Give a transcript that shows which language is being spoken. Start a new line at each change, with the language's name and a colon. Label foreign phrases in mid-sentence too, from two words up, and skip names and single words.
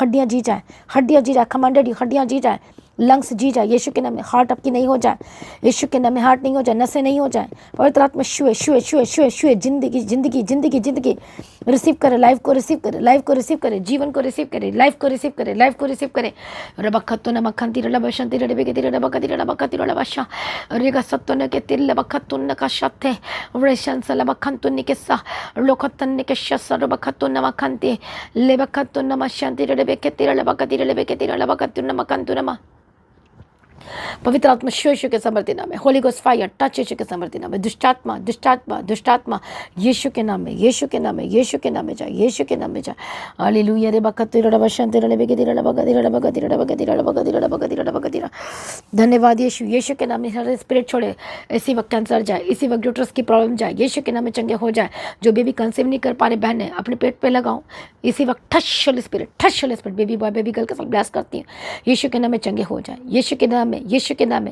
Hindi: हड्डियाँ जी जाए, हड्डियाँ जी जाए, कमांडेड हड्डियाँ जी जाए, लंग्स जी जाए यीशु के नाम में। हार्ट आपकी नहीं हो जाए यीशु के नाम में, हार्ट नहीं हो जाए, नसें नहीं हो जाए। पवित्र आत्मा छुए छुए छुए छुए छुए, जिंदगी जिंदगी जिंदगी जिंदगी रिसीव करे, लाइफ को रिसीव करे, लाइफ को रिसीव करे, जीवन को रिसीव करे, लाइफ को रिसीव करे, लाइफ को रिसीव करे। रबखतो न मखंती रब शांति रबे के तीर रबकती रबकती रबशा रेगा सत्तन के तिल बखतुन का शते रेशन सल बखंतुन के सा लोखतन के शस रबखतो न मखंती लेबखतो न मशांति रबे के तीर रबकती रबे के तीर रबकतुन मखंतुनमा। पवित्र आत्मा यीशु के सामर्थ्य नाम में,
English: Holy Ghost fire touch
Hindi: यीशु के सामर्थ्य नाम में। दुष्टात्मा दुष्टात्मा दुष्टात्मा यीशु के नाम में, यीशु के नाम में, यीशु के नाम में जाए, यीशु के नाम में जाए। हालेलुया रे बकती रे बशंती रे बेगती रे बगती रे बगती रे बगती रे बगती रे बगती रे बगती रे। धन्यवाद यीशु, यीशु के नाम में हर स्पिरिट छोड़े। इसी वक्त कैंसर जाए, इसी वक्त यूट्रस की प्रॉब्लम जाए, यीशु के नाम में चंगे हो जाए। जो
English: baby conceive
Hindi: नहीं कर पा रहे बहन है, अपने पेट पे लगाओ इसी वक्त
English: touch Holy Spirit, touch Holy Spirit. baby boy baby girl
Hindi: के साथ ब्लेस करती हूँ, यीशु के नाम में चंगे हो जाए, यीशु के नाम में, यीशु के नाम में।